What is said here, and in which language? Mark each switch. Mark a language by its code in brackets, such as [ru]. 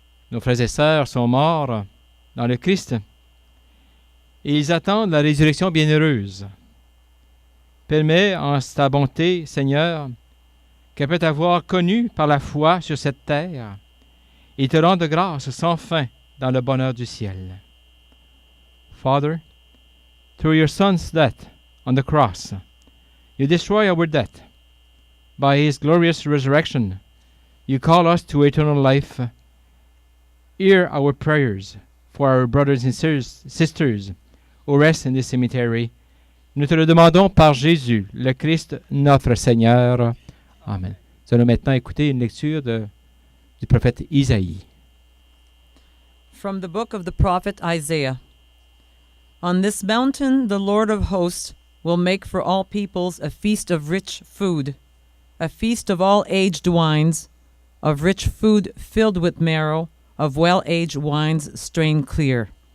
[fr] Nos frères et sœurs sont morts dans le Christ et ils attendent la résurrection bienheureuse. Permets en ta bonté, Seigneur, qu'elle peut avoir connu par la foi sur cette terre et te rendre grâce sans fin dans le bonheur du ciel. [en] Father, through your Son's death on the cross, you destroy our death. By his glorious resurrection, you call us to eternal life. Hear our prayers for our brothers and sisters who rest in this cemetery. [fr] Nous te le demandons par Jésus, le Christ, notre Seigneur. Amen. Nous allons maintenant écouter une lecture du prophète Isaïe. [en] From the book of the prophet Isaiah. On this mountain the Lord of hosts will make for all peoples a feast of rich food, a feast of all aged wines, of rich food filled with marrow, of well-aged wines strained clear.